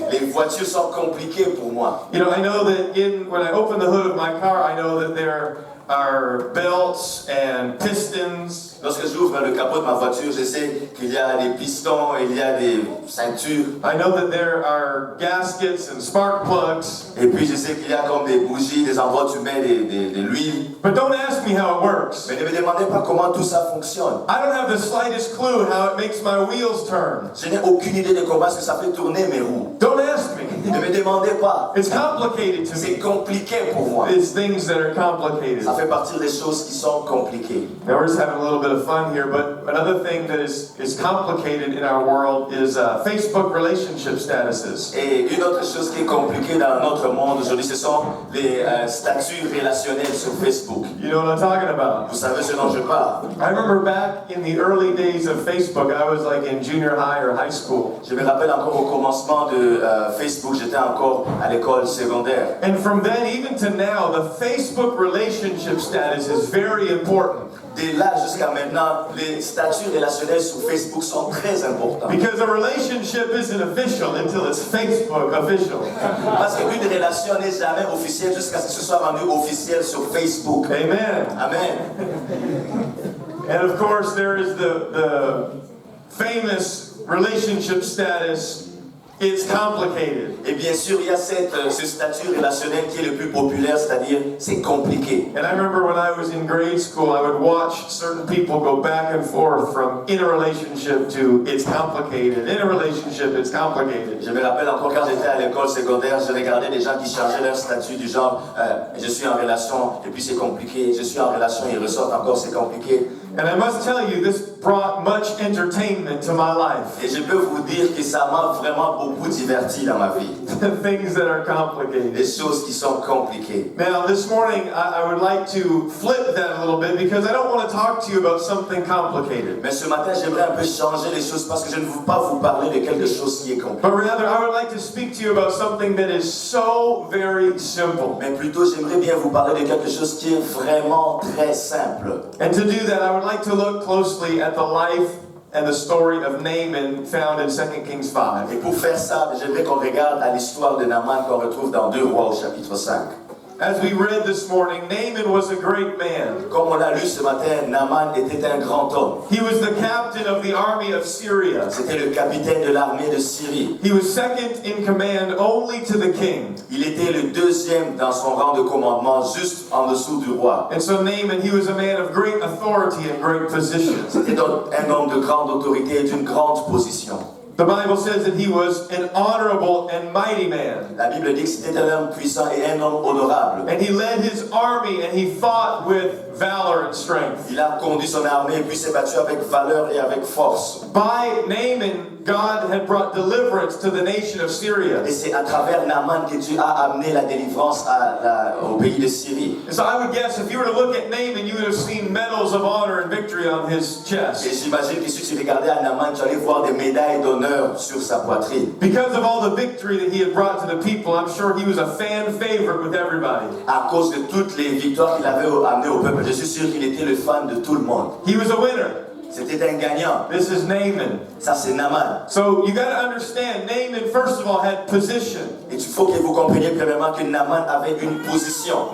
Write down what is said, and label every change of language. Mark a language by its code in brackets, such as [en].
[fr] Les voitures sont compliquées pour moi. [en] I know that when I open the hood of my car, I know that there are belts and pistons. [fr] Lorsque j'ouvre le capot de ma voiture, je sais qu'il y a des pistons, il y a des ceintures. [en] I know that there are gaskets and spark plugs. [fr] Et puis je sais qu'il y a comme des bougies, des endroits où tu mets de l'huile. [en] But don't ask me how it works. [fr] Mais ne me demandez pas comment tout ça fonctionne. [en] I don't have the slightest clue how it makes my wheels turn. [fr] Je n'ai aucune idée de comment est-ce que ça fait tourner mes roues. [en] Don't ask me. [fr] Ne me demandez pas. [en] It's complicated to [fr] C'est [en] me. [fr] compliqué pour moi. [en] It's things that are complicated. [fr] Ça fait partie des choses qui sont compliquées. [en] Now we're just having a little bit of fun here, but another thing that is complicated in our world is Facebook relationship statuses. [fr] Et une autre chose qui est compliquée dans notre monde aujourd'hui, ce sont les statuts relationnels sur Facebook. [en] You know what I'm talking about? [fr] Vous savez ce dont je parle. [en] I remember back in the early days of Facebook, I was like in junior high or high school. [fr] Je me rappelle encore au commencement de Facebook, j'étais encore à l'école secondaire. [en] And from then even to now, the Facebook relationship status is very important. [fr] Dès là jusqu'à maintenant, les statuts relationnels sur Facebook sont très importants. [en] Because a relationship isn't official until it's Facebook official. [fr] Parce qu'une relation n'est jamais officielle jusqu'à ce que ce soit rendu officiel sur Facebook. Amen. Amen. [en] And of course, there is the famous relationship status. It's complicated. [fr] Et bien sûr, il y a ce statut relationnel qui est le plus populaire, c'est-à-dire c'est compliqué. [en] And I remember when I was in grade school, I would watch certain people go back and forth from in a relationship to it's complicated. In a relationship, it's complicated. [fr] Je me rappelle encore quand j'étais à l'école secondaire, je regardais des gens qui changeaient leur statut du genre je suis en relation et puis c'est compliqué, je suis en relation et ils ressortent encore c'est compliqué. [en] And I must tell you, brought much entertainment to my life. [fr] Et je peux vous dire que ça m'a vraiment beaucoup diverti dans ma vie. [en] Things that are complicated. [fr] Des choses qui sont compliquées. [en] Now, this morning, I would like to flip that a little bit because I don't want to talk to you about something complicated. [fr] Mais ce matin, j'aimerais un peu changer les choses parce que je ne veux pas vous parler de quelque chose qui est compliqué. [en] But rather, I would like to speak to you about something that is so very simple. [fr] Mais plutôt, j'aimerais bien vous parler de quelque chose qui est vraiment très simple. [en] And to do that, I would like to look closely at the life and the story of Naaman found in 2 Kings 5. [fr] Et pour faire ça, j'aimerais qu'on regarde à l'histoire de Naaman qu'on retrouve dans 2 Rois au chapitre 5. [en] As we read this morning, Naaman was a great man. [fr] Comme on l'a lu ce matin, Naaman était un grand homme. [en] He was the captain of the army of Syria. [fr] C'était le capitaine de l'armée de Syrie. [en] He was second in command only to the king. [fr] Il était le deuxième dans son rang de commandement, juste en dessous du roi. [en] And so Naaman, he was a man of great authority and great position. [fr] C'était donc un homme de grande autorité et d'une grande position. [en] The Bible says that he was an honorable and mighty man. [fr] La Bible dit que c'était un homme puissant et un homme honorable. [en] And he led his army and he fought with valor and strength. [fr] Il a conduit son armée et puis s'est battu avec valeur et avec force. [en] By Naaman, God had brought deliverance to the nation of Syria. [fr] Et c'est à travers Naaman que Dieu a amené la délivrance au pays de Syrie. [en] And so I would guess if you were to look at Naaman, you would have seen medals of honor and victory on his [fr] Et [en] chest. [fr] j'imagine que si tu regardais à Naaman, tu allais voir des médailles d'honneur sur sa poitrine. [en] Because of all the victory that he had brought to the people, I'm sure he was a fan favorite with everybody. [fr] À cause de toutes les victoires qu'il avait amenées au peuple, je suis sûr qu'il était le fan de tout le monde. [en] He was a winner. [fr] C'était un gagnant. [en] This is Naaman. [fr] Ça, c'est Naaman. [en] So you got to understand, Naaman, first of all, had position. [fr] Et il faut que vous compreniez premièrement que Naaman avait une position.